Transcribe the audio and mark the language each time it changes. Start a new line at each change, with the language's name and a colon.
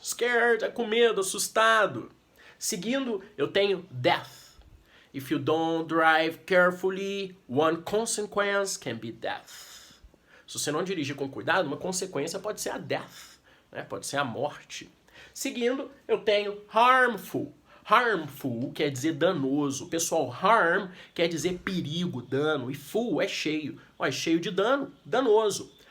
Portuguese: Scared é com medo, assustado. Seguindo, eu tenho death.
English: If you don't drive carefully, one consequence can be death.
Portuguese: Se você não dirigir com cuidado, uma consequência pode ser a death, né? Pode ser a morte. Seguindo, eu tenho harmful. Harmful quer dizer danoso. Pessoal, harm quer dizer perigo, dano. E full é cheio. É cheio de dano, danoso.